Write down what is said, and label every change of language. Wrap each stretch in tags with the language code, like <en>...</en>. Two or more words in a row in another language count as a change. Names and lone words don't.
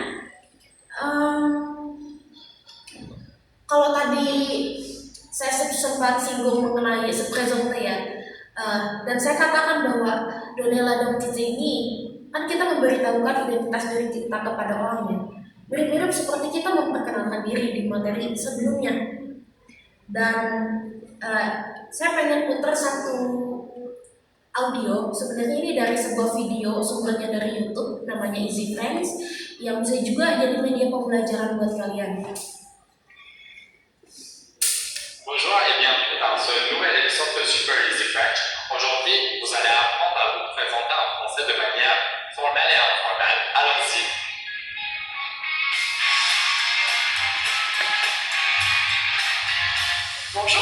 <id>Kalau tadi saya sempat singgung mengenai sepresente ya, dan saya katakan bahwa</id> <fr>done ladong tite</fr> <id>ini kan kita memberitahukan identitas diri kita kepada orangnya, mirip-mirip seperti kita memperkenalkan diri di materi sebelumnya. Dan saya pengen putar satu audio, sebenarnya ini dari sebuah video, sumbernya dari YouTube, namanya Easy Friends, yang bisa juga jadi media pembelajaran buat kalian.</id> <fr>Bonjour et bienvenue dans ce nouvel épisode de Super Easy French. Aujourd'hui, vous allez apprendre à vous présenter en français de manière formelle et informelle. Allons-y. Bonjour.</fr>